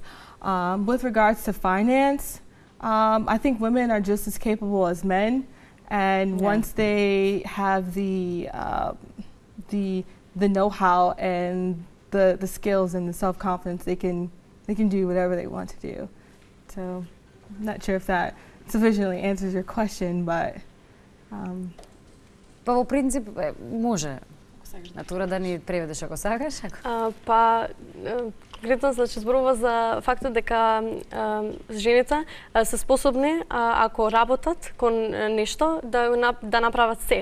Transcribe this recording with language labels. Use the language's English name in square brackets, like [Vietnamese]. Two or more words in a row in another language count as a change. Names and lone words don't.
[English] With regards to finance, I think women are just as capable as men, and once they have the know-how and the skills and the self-confidence, they can do whatever they want to do. So not sure if that sufficiently answers your question, but [Macedonian] Па во принцип може Натура да ни преведеш ако сакаш. Конкретно значи зборува за фактот дека жените се способни ако работат кон нешто да направат се.